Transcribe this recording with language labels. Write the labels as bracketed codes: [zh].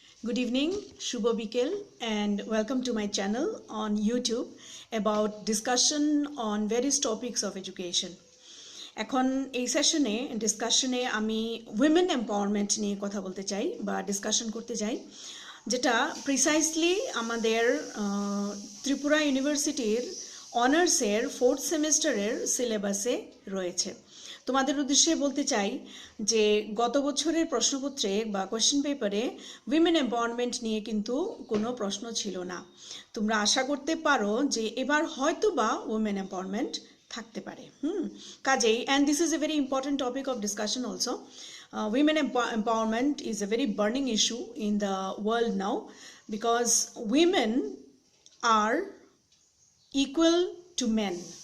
[en] Good evening, Shubho Bikel, and welcome to my channel on YouTube about discussion on various topics of education. [bn] এখন এই ডিসকাশনে আমি women empowerment নিয়ে কথা বলতে চাই বা ডিসকাশন করতে চাই, যেটা প্রিসাইসলি আমাদের ত্রিপুরা ইউনিভার্সিটির অনার্সের 4th সেমিস্টারের সিলেবাসে রয়েছে। তোমাদের উদ্দেশ্যে বলতে চাই যে গত বছরের প্রশ্নপত্রে বা কোয়েশ্চেন পেপারে উইমেন এম্পাওয়ারমেন্ট নিয়ে কিন্তু কোনো প্রশ্ন ছিল না। তোমরা আশা করতে পারো যে এবার হয়তো বা উইমেন এম্পাওয়ারমেন্ট থাকতে পারে। [en] কাজেই and this is a very important topic of discussion also. Women empowerment is a very burning issue in the world now because women are equal to men.